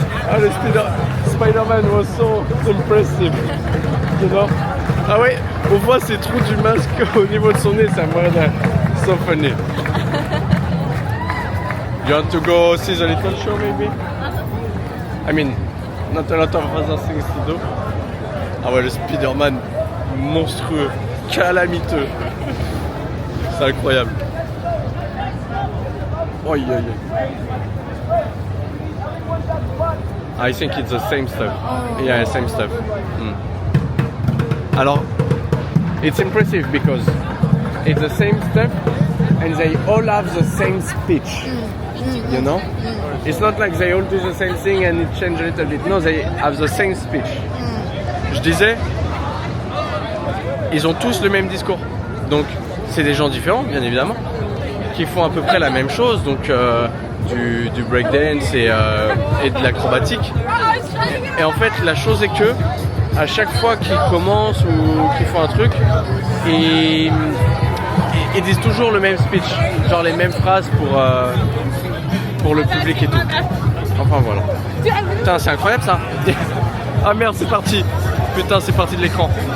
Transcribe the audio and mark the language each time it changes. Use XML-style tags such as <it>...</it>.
<en>Ah, le Spider-Man was so impressive. You know?</en> <fr>Ah ouais, on voit ces trous du masque au niveau de son nez, ça me rend</fr> <en>so funny. You want to go see the little show maybe? I mean, not a lot of other things to do.</en> <fr>Ah ouais, le Spider-Man monstrueux, calamiteux. C'est incroyable.</fr> <en>Oh yeah, yeah. I think it's the same stuff. Yeah, same stuff. Alors, it's impressive because it's the same stuff and they all have the same speech. You know? It's not like they all do the same thing and it changes a little bit. No, they have the same speech.</en> <fr>Je disais, ils ont tous le même discours. Donc, c'est des gens différents, bien évidemment, qui font à peu près la même chose. Donc, du breakdance et de l'acrobatique. Et en fait, la chose est que à chaque fois qu'ils commencent ou qu'ils font un truc, ils disent toujours le même speech, genre les mêmes phrases pour le public et tout. Enfin voilà. Putain, c'est incroyable ça. Ah merde, c'est parti. Putain, c'est parti de l'écran.</fr>